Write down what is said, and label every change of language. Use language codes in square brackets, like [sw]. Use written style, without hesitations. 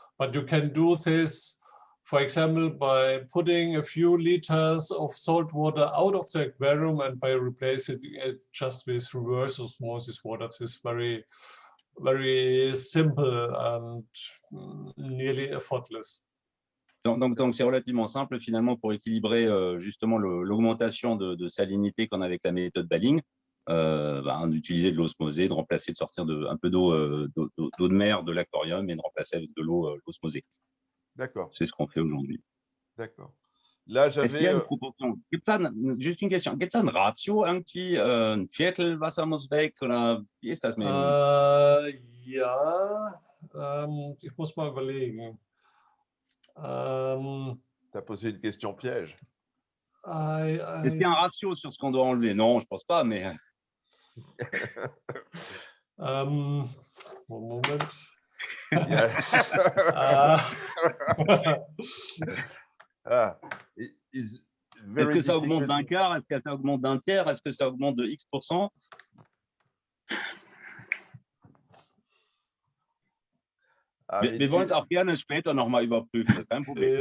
[en] But you can do this, for example, by putting a few liters of salt water out of the aquarium and by replacing it just with reverse osmosis water. This is very, very simple and nearly effortless. [fr] Donc c'est relativement simple finalement pour équilibrer justement l'augmentation de salinité qu'on a avec la méthode Balling, d'utiliser de l'osmosée, de remplacer, de sortir un peu d'eau de mer de l'aquarium et de remplacer avec de l'eau osmosée. D'accord. C'est ce qu'on fait aujourd'hui. D'accord. Là, Est-ce qu'il y a une proportion? Juste une question. [de] Gibt es ein Ratio irgendwie? Ein Viertel Wasser muss weg? Oder wie ist das mit dem? Ja, ich muss mal überlegen. [fr] Tu as posé une question piège. Est-ce qu'il y a un ratio sur ce qu'on doit enlever? Non, je ne pense pas, mais... [en] One moment. [fr] Est-ce que ça augmente d'un quart? Est-ce que ça augmente d'un tiers? Est-ce que ça augmente de X%? [de] Wir wollen es auch gerne später nochmal überprüfen, das ist kein Problem.